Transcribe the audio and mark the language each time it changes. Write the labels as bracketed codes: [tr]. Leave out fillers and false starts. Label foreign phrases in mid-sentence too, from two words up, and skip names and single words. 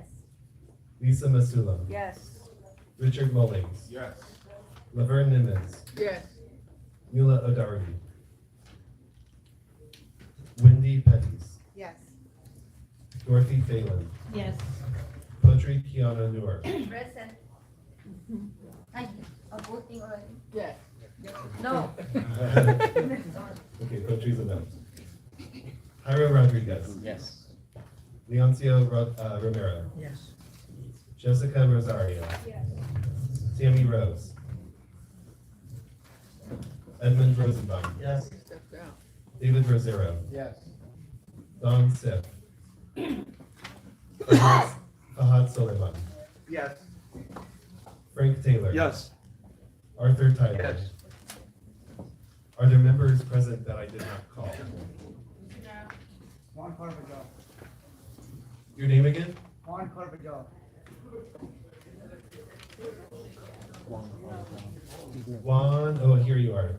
[en] Lisa Masulam, Yes. Richard Mullings, Yes. Laverne Nimmons, Yes. Nuala O'Doherty, Wendy Pettis, Yes. Dorothy Phelan, Yes. Potri Kiana Noor, Present. Ay, I'm voting already. Yes. No. Okay, Potri's a no. Jairo Rodriguez, Yes. Leoncio Romero, Yes. Jessica Rosario, Yes. Tammy Rose, Edmund Rosenbaum, Yes. David Rosero, Yes. Don Sip, Fahad Soleiman, Yes. Frank Taylor. Yes. Arthur Tyler. Yes. Are there members present that I did not call? Juan Carvajal. Your name again? Juan Carvajal. Juan, oh, here you are.